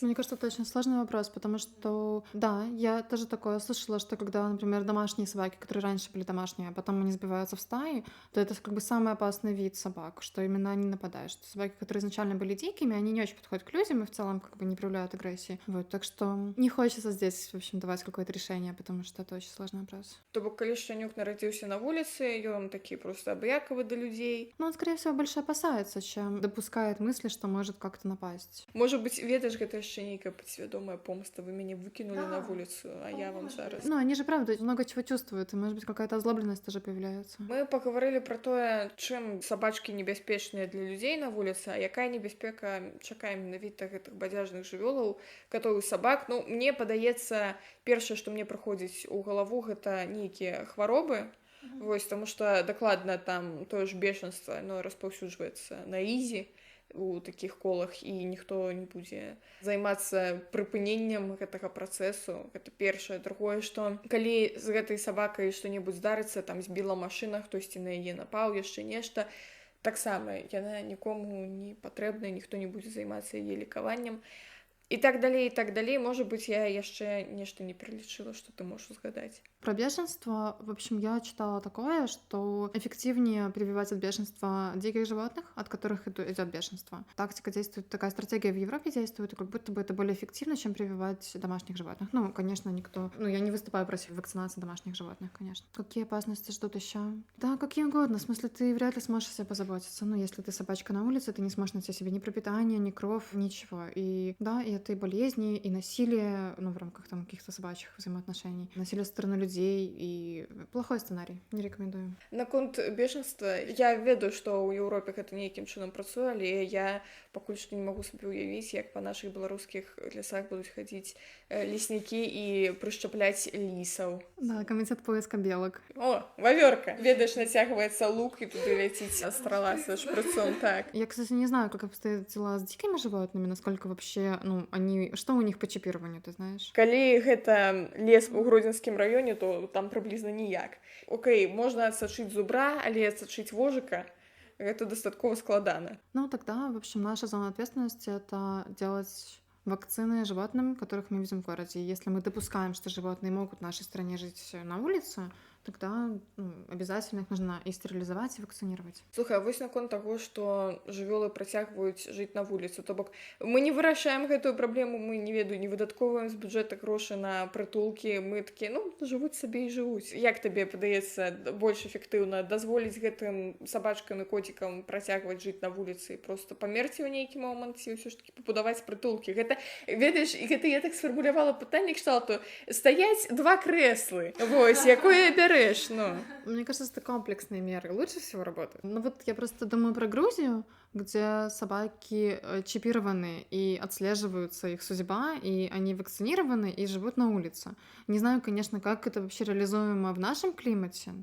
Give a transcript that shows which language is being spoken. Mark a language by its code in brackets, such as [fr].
[ru] Мне кажется, это очень сложный вопрос, потому что, да, я тоже такое слышала, что когда, например, домашние собаки, которые раньше были домашние, а потом они сбиваются в стаи, то это как бы самый опасный вид собак, что именно они нападают, что собаки, которые изначально были дикими, они не очень подходят к людям и в целом как бы не проявляют агрессии. Вот, так что не хочется здесь, в общем, давать какое-то решение, потому что это очень сложный вопрос. [be] То бок, калі шчанюк нарадзіўся на вуліцы, ён такі просто абыякавы да людзей. [ru] Ну, он, скорее всего, больше опасается, чем допускает мысли, что может как-то напасть. Может быть, [be] ведаешь, гэта яшчэ нейкая падсвядомая помста. Вы мяне выкинули на вулицу, а я вам зараз. [ru] Ну, они же, правда, много чего чувствуют, и, может быть, какая-то озлобленность тоже появляется. [be] Мы паговорили про тое, чым сабачкі небяспечныя для людзей на вуліцы, а якая небяспека чакае менавіта гэтых бадзяжных жывёлаў, катоў і сабак. Ну, мне падаецца, першае, што мне прыходзіць у галаву, гэта нейкія хваробы. Вось, таму што дакладна там тое ж бешанства, оно распаўсюджваецца на ізі у такіх колах, і ніхто не будзе займацца прыпыненнем гэтага працэсу. Гэта першае. Другое, што калі з гэтай сабакай што-небудзь здарыцца, там збіла машына, хтосьці на яе напаў, яшчэ нешта, таксама яна нікому не патрэбная, ніхто не будзе займацца яе лікаваннем. [ru] И так далее, может быть, я [be] яшчэ нешта не перелічыла, [ru] что ты можешь узгадаць. Про бешенство, в общем, я читала такое, что эффективнее прививать от бешенства диких животных, от которых идет бешенство. Тактика действует, такая стратегия в Европе действует, и как будто бы это более эффективно, чем прививать домашних животных. Ну, конечно, я не выступаю против вакцинации домашних животных, конечно. Какие опасности ждут еще? Да, какие угодно. В смысле, ты вряд ли сможешь о себе позаботиться. Ну, если ты собачка на улице, ты не сможешь найти себе ни пропитание, ни кров, ничего. И да, и это и болезни, и насилие, ну, в рамках там каких-то собачьих взаимоотношений, насилие со стороны людей, и плохой сценарий, не рекомендую. [be] Наконт бешенства, я ведаю, што ў Еўропе гэта нейкім чынам працуе, але я пакуль што не магу сабе ўявіць, як па нашых беларускіх лясах будуць хадзіць леснікі і прышчапляць лісаў. [ru] Да, комитет поиска белок. [be] О, вавёрка! Ведаеш, нацягваецца лук, і туды ляціць страла со шпрыцом, так. [ru] Я, кстати, не знаю, как обстоят дела с дикими животными, насколько вообще, ну, они, что у них по чипированию, ты знаешь? [be] Калі гэта лес у Гродзенскім раёне, то там прыблізна ніяк. Окей, можна адсачыць зубра, але адсачыць вожыка гэта дастаткова складана. [ru] Ну, тогда, в общем, наша зона ответственности — это делать вакцины животным, которых мы видим в городе. И если мы допускаем, что животные могут в нашей стране жить на улице, тогда обязательно их нужно и стерилизовать, и вакцинировать. [be] Слухай, а вось наконт таго, што жывёлы працягваюць жыць на вуліцу, то бок мы не вырашаем гэтую праблему, мы не ведаю, не выдаткоўваем з бюджэта грошы на прытулкі, мы такія, ну, жывуць сабе і жывуць. Як табе падаецца больш эфектыўна дазволіць гэтым сабачкам і коцікам працягваць жыць на вуліцы і проста памерці ў нейкі момант ці ўсё ж такі пабудаваць прытулкі? Гэта, ведаеш, і гэта я так сфармулявала пытанне кшталту стаяць два крэслы. Вось, якое бярэ. Ну. [ru] Мне кажется, это комплексные меры лучше всего работают. Ну вот я просто думаю про Грузию, где собаки чипированы и отслеживаются их судьба, и они вакцинированы и живут на улице. Не знаю, конечно, как это вообще реализуемо в нашем климате.